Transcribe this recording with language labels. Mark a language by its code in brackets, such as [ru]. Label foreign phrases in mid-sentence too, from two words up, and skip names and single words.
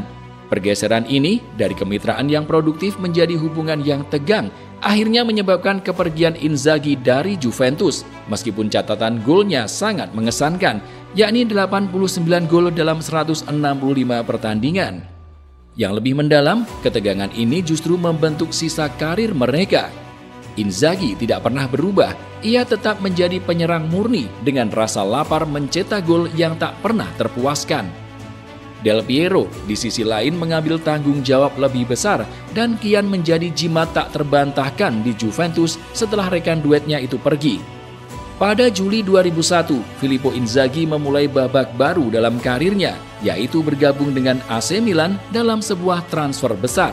[id] Pergeseran ini dari kemitraan yang produktif menjadi hubungan yang tegang, akhirnya menyebabkan kepergian Inzaghi dari Juventus, meskipun catatan golnya sangat mengesankan, yakni 89 gol dalam 165 pertandingan. Yang lebih mendalam, ketegangan ini justru membentuk sisa karir mereka. Inzaghi tidak pernah berubah, ia tetap menjadi penyerang murni dengan rasa lapar mencetak gol yang tak pernah terpuaskan. Del Piero di sisi lain mengambil tanggung jawab lebih besar dan kian menjadi jimat tak terbantahkan di Juventus setelah rekan duetnya itu pergi. Pada Juli 2001, Filippo Inzaghi memulai babak baru dalam karirnya, yaitu bergabung dengan AC Milan dalam sebuah transfer besar.